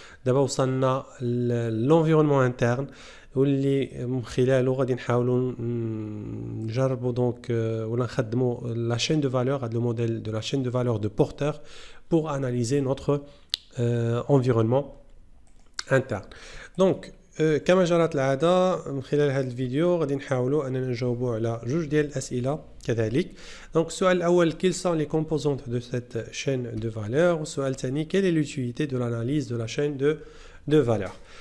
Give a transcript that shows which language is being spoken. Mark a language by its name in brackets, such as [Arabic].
[Arabic] دابا وصلنا للانفيرونمون انترن واللي من خلاله غادي نحاولوا نجربوا دونك ولا نخدموا لا chaîne de valeur, le modèle de [French] la chaîne de valeur de porteur pour analyser notre environnement interne. [Arabic] Donc كما جرت العاده من خلال هذا الفيديو غادي نحاولوا اننا نجاوبوا على جوج ديال الاسئله كذلك. دونك السؤال الاول [French] quelles sont les composantes de cette chaîne de valeur، [Arabic] والسؤال الثاني [French] quelle est l'utilité de l'analyse de la chaîne de valeur.